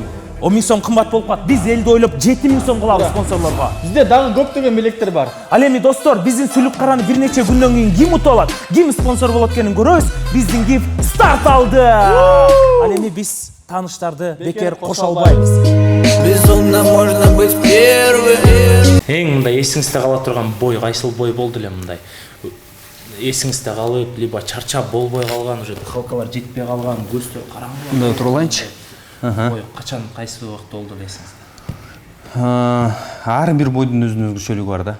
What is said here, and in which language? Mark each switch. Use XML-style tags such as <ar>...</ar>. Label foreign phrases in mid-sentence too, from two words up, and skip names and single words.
<ky>10.000 сом кымбат болуп калат. Биз элди ойлоп 7.000 сом кылабыз спонсорлорго. Бизде дагы көптөгөн белектер бар. Ал эми достор, биздин сүлүк караны бир нече күндөн кийин ким утуп алат, ким спонсор болот экенин көрөбүз. Биздин гифт старт алды. Ал эми биз тааныштарды бекер кошо албайбыз.</ky> <ru>Безумно можно быть первым.</ru> <ky>Эң мындай эсиңизде кала турган бой кайсыл бой болду эле мындай? Эсиңизде калып, либо чарчап болбой калган, уже дыхалкалар жетпей калган, көздөр караңгы. Мында турулайынчы. Бой качан кайсы убакта болду эсиңизде? Ар бир бойдун өзүнүн өзгөчөлүгү бар да.</ky>